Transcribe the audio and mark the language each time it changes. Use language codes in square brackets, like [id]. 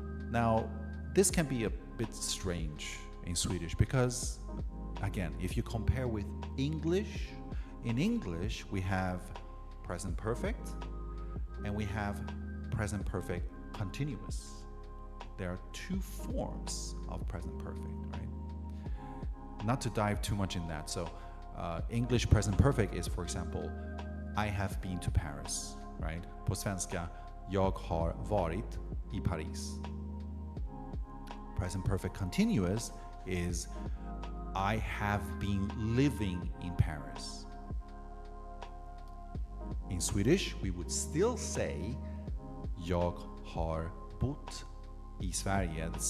[en] Now, this can be a bit strange in Swedish because, again, if you compare with English, in English we have present perfect and we have present perfect continuous. There are 2 forms of present perfect, right? Not to dive too much in that. So, English present perfect is, for example, I have been to Paris, right? [sv] På svenska, jag har varit i Paris. [en] Present perfect continuous is I have been living in Paris. In Swedish, we would still say [sv] jag har bott i Sverige.